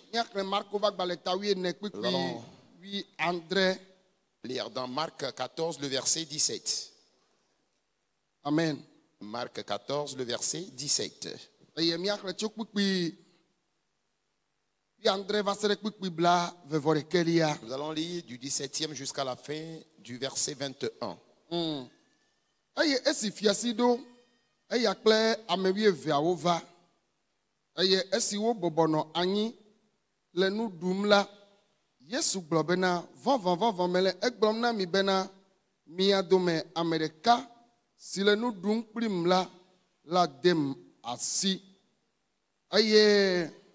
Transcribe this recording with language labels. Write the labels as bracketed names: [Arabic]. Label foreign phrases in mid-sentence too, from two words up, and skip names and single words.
[French] Nous allons lire dans Marc 14 le verset 17. Amen. Marc 14 le verset 17. Nous allons lire du 17e jusqu'à la fin du verset 21. [Ewe] Esi fiasido eya kple amewi eveawo va eye esi wo bɔbɔnɔ anyi le nu ɖum la Yesu gblɔ bena vɔvɔvɔvɔ mele egblɔm na mi bena mia dome ame ɖeka si le nu ɖum kplim la dem asi eye